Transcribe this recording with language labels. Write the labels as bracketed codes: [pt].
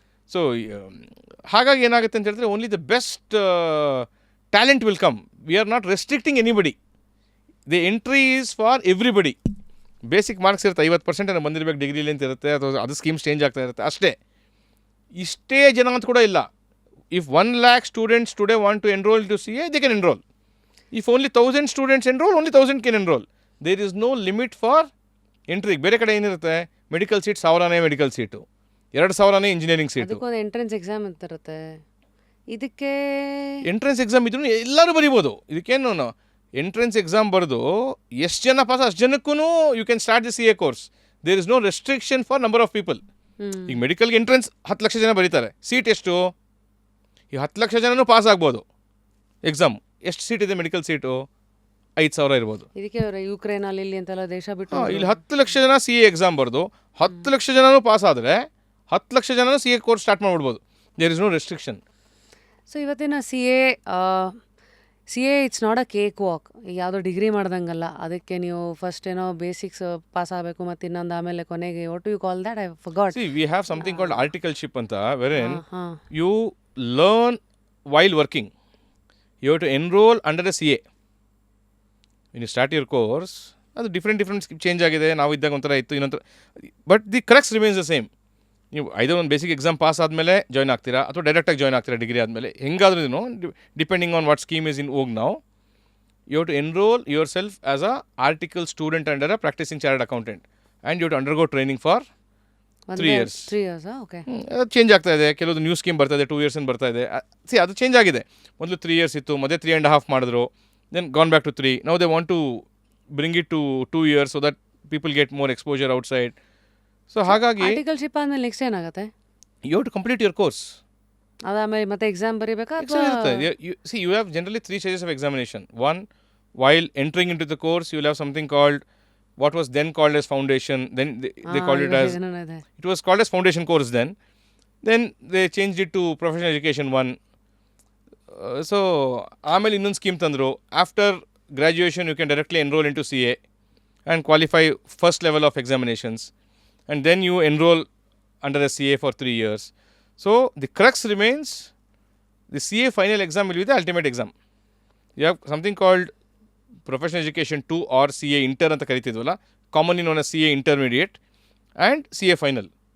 [kn] So ಹಾಗಾಗಿ ಏನಾಗುತ್ತೆ ಅಂತ ಹೇಳಿದ್ರೆ [en] Only the best talent will come. We are not restricting anybody. The entry is for everybody. [kn] Basic marks ಇರುತ್ತೆ, 50% ಏನೋ ಬಂದಿರಬೇಕು ಡಿಗ್ರಿಲಿ ಅಂತ ಇರುತ್ತೆ, ಅಥವಾ ಅದು ಸ್ಕೀಮ್ಸ್ ಚೇಂಜ್ ಆಗ್ತಾ ಇರುತ್ತೆ ಅಷ್ಟೇ. ಇಷ್ಟೇ ಜನ ಅಂತ ಕೂಡ ಇಲ್ಲ. [en] If 1 lakh students today want to enroll to CA, they can enroll. If only 1,000 students enroll, only 1,000 can enroll. There is no limit for entry. [kn] ಬೇರೆ ಕಡೆ ಏನಿರುತ್ತೆ, medical seat 1,000ನೇ medical seat, 2,000ನೇ engineering seat. ಅದಕ್ಕೊಂದು entrance exam ಅಂತ ಇರುತ್ತೆ. ಇದಕ್ಕೆ entrance exam ಇದ್ರೂ ಎಲ್ಲರೂ ಬರೀಬೋದು. ಇದಕ್ಕೇನು ಎಂಟ್ರೆನ್ಸ್ ಎಕ್ಸಾಮ್ ಬರೆದು ಎಷ್ಟು ಜನ ಪಾಸ್ ಅಷ್ಟು ಜನಕ್ಕೂ [en] You can start the CA course. There is no restriction for number of people. [kn] ಈಗ ಮೆಡಿಕಲ್ಗೆ ಎಂಟ್ರೆನ್ಸ್ 10 ಲಕ್ಷ ಜನ ಬರೀತಾರೆ, ಸೀಟ್ ಎಷ್ಟು? ಈ 10 ಲಕ್ಷ ಜನನೂ ಪಾಸ್ ಆಗ್ಬೋದು ಎಕ್ಸಾಮ್. ಎಷ್ಟು ಸೀಟ್ ಇದೆ ಮೆಡಿಕಲ್ ಸೀಟು? 5,000 ಇರ್ಬೋದು. ಇದಕ್ಕೆ ಯುಕ್ರೇನಲ್ಲಿ ಇಲ್ಲಿ ಅಂತೆಲ್ಲ ದೇಶ ಬಿಟ್ಟು ಇಲ್ಲಿ 10 ಲಕ್ಷ ಜನ CA ಎಕ್ಸಾಮ್ ಬರೆದು 10 ಲಕ್ಷ ಜನನೂ ಪಾಸ್ ಆದರೆ 10 ಲಕ್ಷ ಜನನೂ CA course start ಮಾಡ್ಬಿಡ್ಬೋದು. [en] There is no restriction. So ಇವತ್ತಿನ C A it's not a cake walk. [kn] ಈಗ ಯಾವುದೋ ಡಿಗ್ರಿ ಮಾಡ್ದಂಗಲ್ಲ, ಅದಕ್ಕೆ ನೀವು ಫಸ್ಟ್ ಏನೋ ಬೇಸಿಕ್ಸ್ ಪಾಸ್ ಆಗಬೇಕು, ಮತ್ತು ಇನ್ನೊಂದು ಆಮೇಲೆ ಕೊನೆಗೆ [en] What you call that, I forgot. See we have something called articleship ಅಂತ, wherein you learn while working. You have to enroll under a CA. When you start your course, [kn] ಅದು different change ಆಗಿದೆ. ನಾವು ಇದ್ದಾಗ ಒಂಥರ ಇತ್ತು, ಇನ್ನೊಂಥರ, [en] But the crux remains the same. [kn] ನೀವು ಐದೋ ಒಂದು basic exam pass ಆದಮೇಲೆ ಜಾಯ್ನ್ ಆಗ್ತೀರಾ, ಅಥವಾ ಡೈರೆಕ್ಟಾಗಿ ಜಾಯ್ನ್ ಆಗ್ತೀರಾ ಡಿಗ್ರಿ ಆದಮೇಲೆ, ಹೆಂಗಾದ್ರೂ [en] depending on what scheme is in [kn] ಹೋಗ್ ನಾವು. [en] You have to enroll yourself as a article student under a practicing chartered accountant, and you have to undergo training for 3 years. Okay. [kn] ಅದು change ಆಗ್ತಾ ಇದೆ. ಕೆಲವೊಂದು new scheme ಬರ್ತಾ ಇದೆ, 2 years ಅಂತ ಬರ್ತಾ ಇದೆ. ಅದು ಚೇಂಜ್ ಆಗಿದೆ. ಮೊದಲು 3 years ಇತ್ತು, ಮತ್ತೆ 3.5 ಮಾಡಿದ್ರು, [en] Then gone back to 3. Now they want to bring it to 2 years so that people get more exposure outside. [kn] So ಹಾಗಾಗಿ ಆರ್ಟಿಕಲ್ಶಿಪ್ ಆದಮೇಲೆ ನೆಕ್ಸ್ಟ್ ಏನಾಗುತ್ತೆ? [en] You have to complete your course. [kn] ಅದಾದಮೇಲೆ ಮತ್ತೆ exam ಬರೀಬೇಕಾ? [en] See, you have generally 3 stages of examination. One, while entering into the course, you will have something called, what was then called as foundation. Then they called it as, it was called as foundation course then. Then they changed it to professional education 1. [kn] So, ಆಮೇಲೆ ಇನ್ನೊಂದು scheme ತಂದರು. [en] After graduation, you can directly enroll into CA and qualify first level of examinations. And then you enroll under a CA for 3 years. So, the crux remains, the CA final exam will be the ultimate exam. You have something called Professional Education 2 or CA Inter [kn] ಅಂತ ಕರಿತಿದ್ವಲ್ಲ, [en] commonly known as CA Intermediate and CA Final.